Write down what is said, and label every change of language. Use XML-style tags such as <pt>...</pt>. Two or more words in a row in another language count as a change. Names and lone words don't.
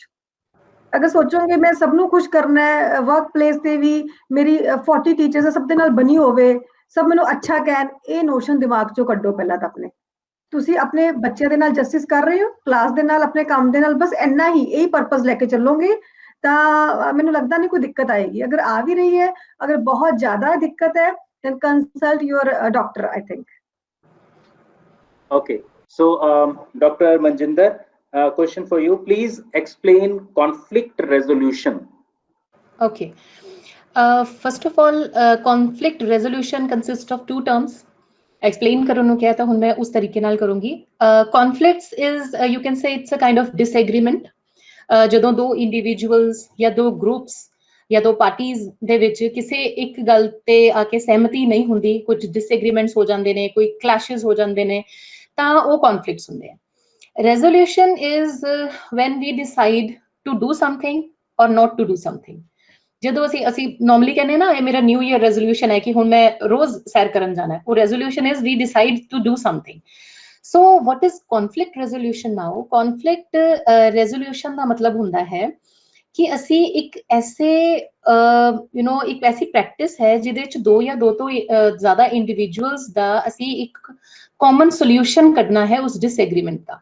<pa>ਅਗਰ ਸੋਚੋਗੇ ਮੈਂ ਸਭਨੋਂ ਖੁਸ਼ ਕਰਨਾ ਹੈ,</pa> <en>work place</en> <pa>ਸੇ ਭੀ ਮੇਰੀ 40 ਟੀਚਰਸ ਸਭ ਦੇ ਨਾਲ ਬਣੀ ਹੋਵੇ, ਸਭ ਮੈਨੂੰ ਅੱਛਾ ਕਹਿਣ, ਏ ਨੋਸ਼ਨ ਦਿਮਾਗ ਚੋਂ ਕੱਢੋ ਪਹਿਲਾਂ ਤੋਂ ਅਪਣੇ। ਤੁਸੀਂ ਅਪਣੇ ਬੱਚੇ ਦੇ ਨਾਲ ਜਸਟਿਸ ਕਰ ਰਹੇ ਹੋ, ਕਲਾਸ ਦੇ ਨਾਲ ਅਪਣੇ ਕੰਮ ਦੇ ਨਾਲ, ਬਸ ਇੰਨਾ ਹੀ ਯਹੀ ਪਰਪਸ ਲੈਕੇ ਚਲੋਗੇ ਤੋ ਮੈਨੂੰ ਲਗਤਾ ਨਹੀਂ ਕੋਈ ਦਿੱਕਤ ਆਏਗੀ। ਅਗਰ ਆ ਭੀ ਰਹੀ ਹੈ, ਅਗਰ ਬਹੁਤ ਜ਼ਿਆਦਾ ਦਿੱਕਤ ਹੈ,</pa> <en>then consult your doctor, I think. Okay, so Dr. Manjinder, question for you. Please explain conflict resolution. Okay. First of all, conflict resolution consists of two terms.</en> <pa>Explain ਕਰਨ ਨੂੰ ਕਿਹਾ ਤਾਂ ਹੁਣ ਮੈਂ ਉਸ ਤਰੀਕੇ ਨਾਲ ਕਰੂੰਗੀ।</pa> <en>Conflicts is, you can say it's a kind of disagreement.</en> <pa>ਜਦੋਂ ਦੋ ਇੰਡੀਵਿਜੂਅਲਸ ਜਾਂ ਦੋ ਗਰੁੱਪਸ ਜਾਂ ਦੋ ਪਾਰਟੀਜ਼ ਦੇ ਵਿੱਚ ਕਿਸੇ ਇੱਕ ਗੱਲ ਤੇ ਆ ਕੇ ਸਹਿਮਤੀ ਨਹੀਂ ਹੁੰਦੀ, ਕੁਝ ਡਿਸਐਗਰੀਮੈਂਟਸ ਹੋ ਜਾਂਦੇ ਨੇ, ਕੋਈ ਕਲੈਸ਼ਸ ਹੋ ਜਾਂਦੇ ਨੇ, ਤਾਂ ਉਹ ਕੌਨਫਲਿਕਟਸ ਹੁੰਦੇ ਆ।</pa> <en>Resolution is when we decide to do something or not to do something.</en> <pa>ਜਦੋਂ ਅਸੀਂ ਨਾਰਮਲੀ ਕਹਿੰਦੇ ਨਾ ਇਹ ਮੇਰਾ</pa> <en>new year resolution</en> <pa>ਹੈ ਕਿ ਹੁਣ ਮੈਂ ਰੋਜ਼ ਸੈਰ ਕਰਨ ਜਾਣਾ, ਉਹ</pa> <en>resolution is we decide to do something. So what is conflict resolution now? conflict resolution</en> <pa>ਦਾ ਮਤਲਬ ਹੁੰਦਾ ਹੈ ਕਿ ਅਸੀਂ ਇੱਕ ਐਸੇ ਇੱਕ ਐਸੀ ਪ੍ਰੈਕਟਿਸ ਹੈ ਜਿਹਦੇ ਵਿੱਚ ਦੋ ਜਾਂ ਦੋ ਤੋਂ ਜ਼ਿਆਦਾ ਇੰਡੀਵਿਜੂਅਲਸ ਦਾ ਅਸੀਂ ਇੱਕ</pa> <en>common solution</en> <pa>ਕੱਢਣਾ ਹੈ ਉਸ ਡਿਸਐਗਰੀਮੈਂਟ ਦਾ।</pa>